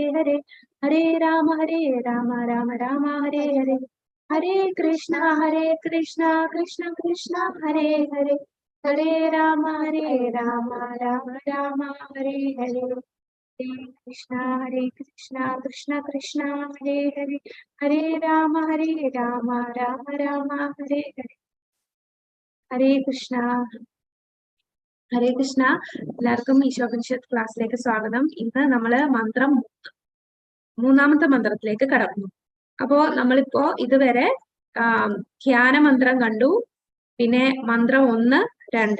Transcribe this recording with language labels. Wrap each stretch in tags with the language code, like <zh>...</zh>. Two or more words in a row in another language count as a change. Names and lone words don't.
<sa>हरे हरे राम राम राम हरे हरे हरे कृष्ण कृष्ण कृष्ण हरे हरे हरे राम राम राम हरे हरे हरे कृष्ण कृष्ण कृष्ण हरे हरे हरे राम राम राम हरे हरे हरे कृष्ण</sa> <ml>എല്ലാവർക്കും ഈശോപനിഷത്ത് ക്ലാസ്സിലേക്ക് സ്വാഗതം. ഇന്ന് നമ്മള് മന്ത്രം മൂന്നാമത്തെ മന്ത്രത്തിലേക്ക് കടക്കുന്നു. അപ്പോ നമ്മളിപ്പോ ഇതുവരെ ധ്യാന മന്ത്രം കണ്ടു, പിന്നെ മന്ത്രം 1, 2.</ml>